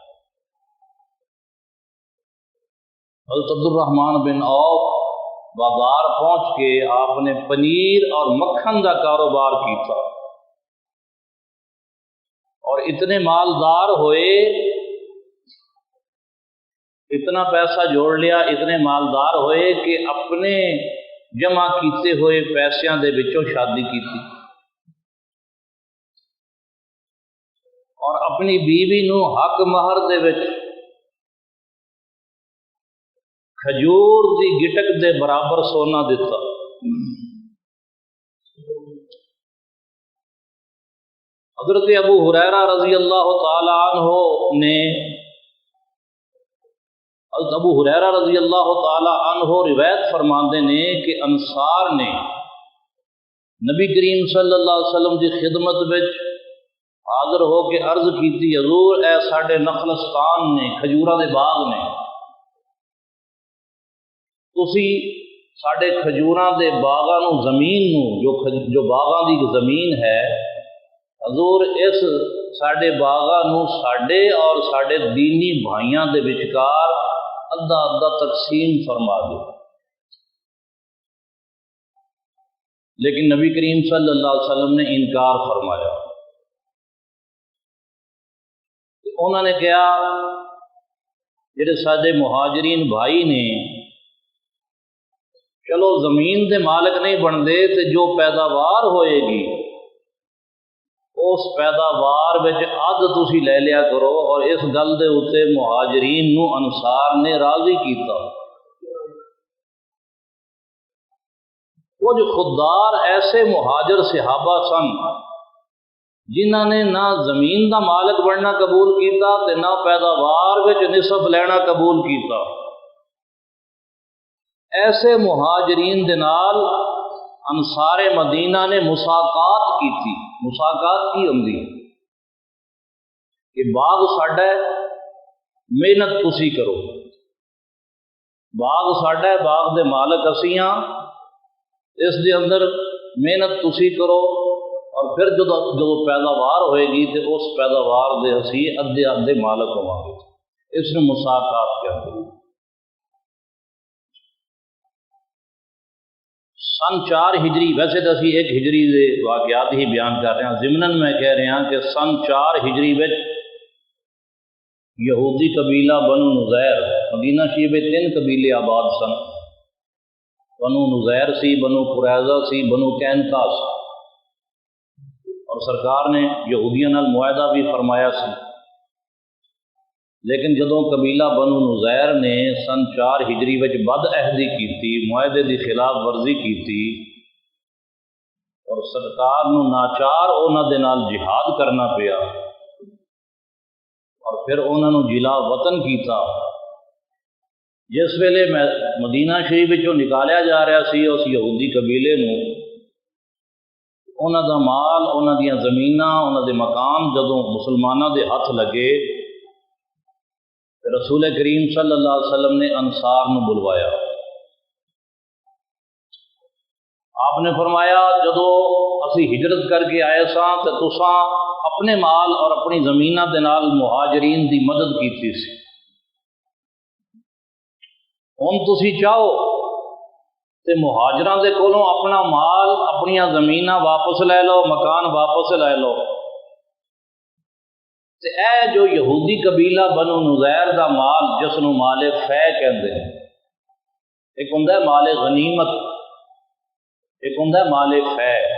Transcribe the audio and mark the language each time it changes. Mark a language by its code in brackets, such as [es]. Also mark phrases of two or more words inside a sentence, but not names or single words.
[pa] حضرت عبد الرحمن بن عوف بازار پہنچ کے آپ نے پنیر اور مکھن کا کاروبار کیتا، اور اتنے مالدار ہوئے، اتنا پیسہ جوڑ لیا، اتنے مالدار ہوئے کہ اپنے جمع کیتے ہوئے پیسیاں دے وچوں شادی کیتی، اور اپنی بیوی نو حق مہر دے وچ کھجور دی گٹک دے برابر سونا دیتا۔ حضرت ابو ہریرہ [ar] رضی اللہ تعالی عنہ [pa] نے، حضرت ابو ہریرہ [ar] رضی اللہ تعالی عنہ [pa] روایت فرماندے نے کہ انصار نے نبی کریم [ar] صلی اللہ علیہ وسلم [pa] کی خدمت وچ حاضر ہو کے عرض کیتی حضور اے ساڈے نخلستان نے، کھجوراں دے باغ نے، تسی ساڈے کھجوراں دے باغاں نو زمین نو جو باغاں دی زمین ہے، حضور اس ساڈے باغاں نو ساڈے اور ساڈے دینی بھائیاں دے وچکار ادھا ادھا تقسیم فرما دو۔ [ur] لیکن نبی کریم [ar] صلی اللہ علیہ وسلم [ur] نے انکار فرمایا۔ [pa] انہوں نے کہا جڑے سارے مہاجرین بھائی نے، چلو زمین دے مالک نہیں بنتے تو جو پیداوار ہوئے گی اس پیداوار وچ ادھ تسی لے لیا کرو، اور اس گل دے اوتے مہاجرین نو انصار نے راضی کیتا۔ کچھ خوددار ایسے مہاجر صحابہ سن جنہاں نے نہ زمین دا مالک بننا قبول کیتا تے نہ پیداوار وچ نصف لینا قبول کیتا۔ ایسے مہاجرین دے نال انصار مدینہ نے مساقات کی تھی۔ مساقات کی ہوندی کہ باغ ساڈا ہے، محنت تسی کرو، باغ ساڈا ہے، باغ دے مالک اسی ہاں، اس دے اندر محنت تسی کرو، اور پھر جدو پیداوار ہوئے گی تو اس پیداوار دے اسی ادھے ادھے مالک ہوں گے۔ [ur] اس نے مساقات کیا۔ [pa] سن 4 ہجری، ویسے تو اسی 1 ہجری دے واقعات ہی بیان کر رہے ہیں، ضمناً میں کہہ رہا ہوں کہ سن 4 ہجری وچ یہودی قبیلہ بنو نذیر، مدینہ شریف 3 قبیلے آباد سن، بنو نذیر سی، بنو قریظہ سی، بنو قینقاع سی، اور سرکار نے یہودیاں نال معاہدہ بھی فرمایا سی۔ لیکن جدوں قبیلہ بنو نذیر نے سن 4 ہجری وچ بد عہدی کیتی، معاہدے دی خلاف ورزی کیتی، اور سرکار نو ناچار انہاں دے نال جہاد کرنا پیا، اور پھر انہاں نو جلا وطن کیتا۔ جس ویلے مدینہ شریف وچوں نکالیا جا رہا سی اس یہودی قبیلے نو، انہاں دا مال، انہاں دیاں زمیناں، انہاں دے مکان جدوں مسلماناں دے ہاتھ لگے، رسول کریم [ar] صلی اللہ علیہ وسلم [pa] نے انصار نو بلوایا۔ آپ نے فرمایا جدو اسی ہجرت کر کے آئے ساں تے تساں اپنے مال اور اپنی زمیناں دے نال مہاجرین دی مدد کیتی سی، ہن تسی چاہو تے مہاجراں دے کولوں اپنا مال، اپنیاں زمیناں واپس لے لو، مکان واپس لے لو، تے اے جو یہودی قبیلہ بنو نذیر دا مال جس نو مال فے کہندے ہیں، ایک ہوندا ہے مال غنیمت، ایک ہوندا ہے مال فے۔